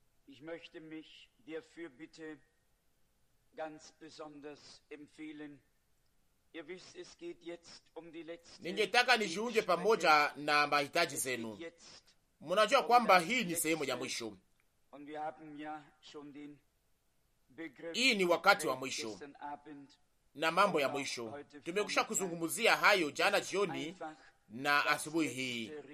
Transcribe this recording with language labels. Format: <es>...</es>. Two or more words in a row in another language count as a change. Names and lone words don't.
<de>Ich möchte mich dafür bitte ganz besonders empfehlen. Ihr wisst, es geht jetzt um die letzte.</de> <sw>Ningetaka nijiunge pamoja na mahitaji zenu. Munajua kwamba hii ni sehemu ya mwisho. Hii ni wakati wa mwisho na mambo ya mwisho. Tumekusha kuzungumzia hayo jana jioni na asubuhi hii.</sw>